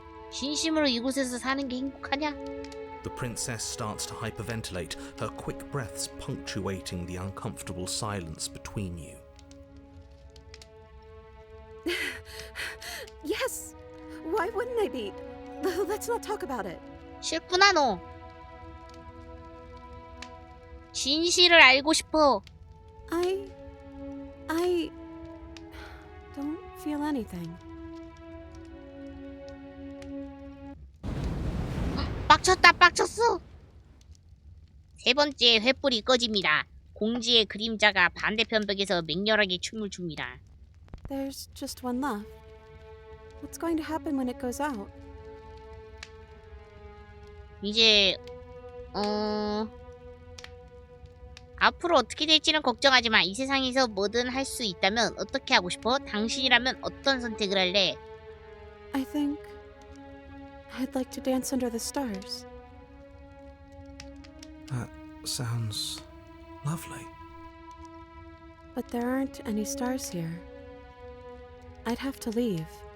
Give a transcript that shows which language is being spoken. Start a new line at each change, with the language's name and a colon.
Korean: 진심으로 이곳에서 사는 게 행복하냐?
English: The princess starts to hyperventilate, her quick breaths punctuating the uncomfortable silence between you. Yes. Why wouldn't I be? Let's not talk about it.
Korean: 싫구나 너. 진실을 알고 싶어.
English: I don't feel anything.
Korean: 빡쳤어. 세 번째 횃불이 꺼집니다. 공주의 그림자가 반대편 벽에서 맹렬하게 춤을 춥니다.
English: There's just one left. What's going to happen when it goes out?
Korean: 이제 앞으로 어떻게 될지는 걱정하지 마. 이 세상에서 뭐든 할 수 있다면 어떻게 하고 싶어? 당신이라면 어떤 선택을 할래?
English: I think I'd like to dance under the stars. That sounds lovely. But there aren't any stars here. I'd have to leave.